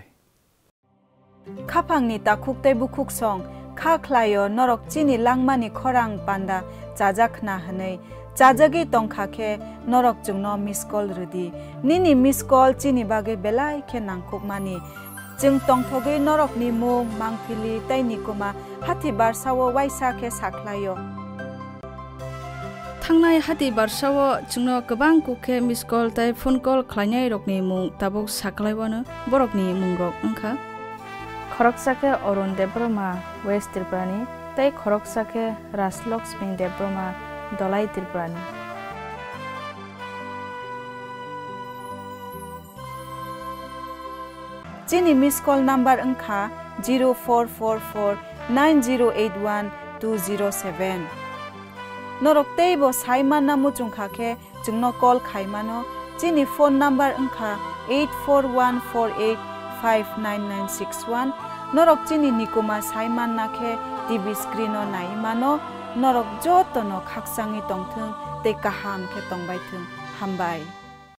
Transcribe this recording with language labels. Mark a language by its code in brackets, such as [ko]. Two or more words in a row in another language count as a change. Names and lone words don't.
[trp] khapangni takukte bukuk song kha khlayo norok chini langmani khorang panda chajakna hanei chajagi tongkha khe norok jungno [en] miss call [trp] rudi nini [en] miss call [trp] chini bage belai khe nangkukmani jung tongthogei norok ni mung mangpili taini kuma hathi barsawo waisa khe saklayo थांनाय हाथि बारसाव जोंनो गोबां कुके [en] miss call [trp] ताइ [en] phone call [trp] खालायनाय रकनि मुं ताबुक साख्लायबानो बरकनि मुं रक ओंखा खरकसाके अरुण देब्रमा वेस्ट त्रिपुरानि ताइ खरकसाके राजलक्ष्मी देब्रमा दलाई त्रिपुरानि चिनी [en] miss call number [trp] ओंखा 044490812007 norok teibo saiman namu chungkhake jungno call khaimano chini [en] phone number [trp] angkha 8414859961 norok chini nikuma saiman nakhe [en] tv screen [trp] o naimano norok jotono khaksangi tongthung te kaham khe tongbai thung hambai